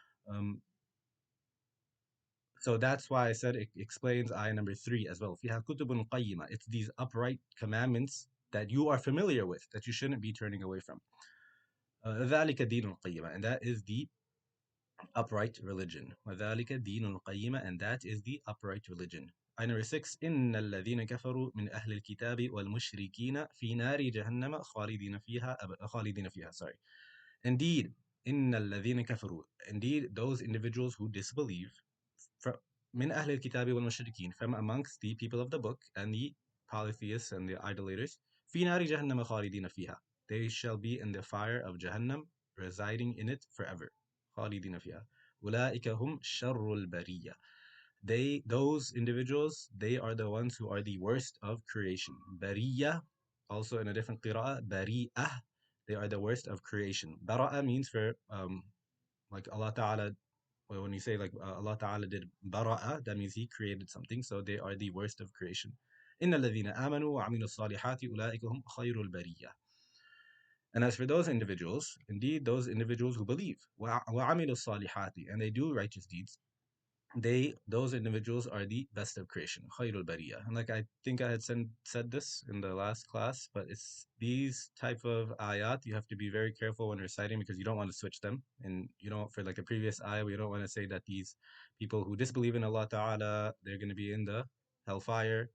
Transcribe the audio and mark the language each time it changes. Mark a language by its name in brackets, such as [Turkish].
[English] Um, so that's why I said it explains ayah number 3 as well. [Arabic] فيها كتب قيمة. [English] It's these upright commandments that you are familiar with, that you shouldn't be turning away from. [Arabic] ذلك دين القيمة, [English] and that is the upright religion. [Arabic] وذلك دين القيمة, [English] and that is the upright religion. Ayah number 6, [Arabic] إن الذين كفروا من أهل الكتاب والمشركين في نار جهنم خالدين فيها. [English] Sorry. Indeed, [Arabic] إن الذين كفروا. [English] Indeed, those individuals who disbelieve, from [Arabic] من أهل الكتاب والمشركين, [English] from amongst the people of the book and the polytheists and the idolaters, [Arabic] في نار جهنم خالدين فيها. [English] They shall be in the fire of Jahannam, residing in it forever. [Arabic] خالدين فيها. أولئك هم شر البرية. [English] Those individuals, they are the ones who are the worst of creation. Bariya, also in a different qira'ah, bari'ah, they are the worst of creation. Bara'a means for like Allah Ta'ala, well, when you say like Allah Ta'ala did bara'a, that means He created something, so they are the worst of creation. [Arabic] إن الذين آمنوا وعملوا الصالحات أولئك هم خير البرية. [English] And as for those individuals, indeed those individuals who believe [Arabic] وعملوا الصالحات, [English] and they do righteous deeds, those individuals are the best of creation, khairul bariya. And like I think I had said this in the last class, but it's these type of ayat you have to be very careful when reciting, because you don't want to switch them, and you know, for like a previous ayah, we don't want to say that these people who disbelieve in Allah Ta'ala, they're going to be in the hellfire.